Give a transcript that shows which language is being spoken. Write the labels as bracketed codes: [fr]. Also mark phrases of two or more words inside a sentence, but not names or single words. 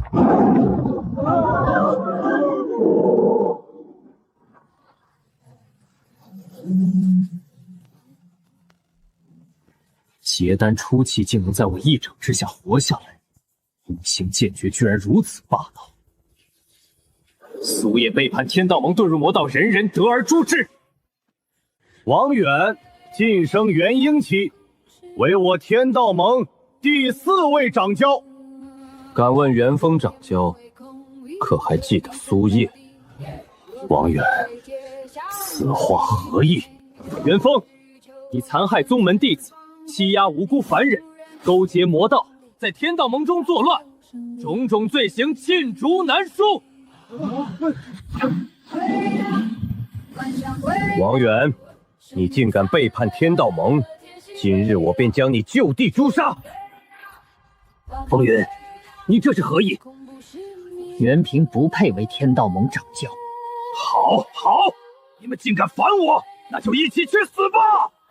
[zh] 结丹初期竟能在我一掌之下活下来，五行剑诀居然如此霸道。苏叶背叛天道盟，遁入魔道，人人得而诛之。王远晋升元婴期，为我天道盟第4位掌教。敢問元豐掌教，可還記得蘇葉？王遠，此話何意？元豐，你殘害宗門弟子，欺壓無辜凡人，勾結魔道，在天道盟中作亂，種種罪行罄竹難書。王遠，你竟敢背叛天道盟，今日我便将你就地誅殺。风云，你这是何意？袁平不配为天道盟掌教。好，好，你们竟敢反我，那就一起去死吧！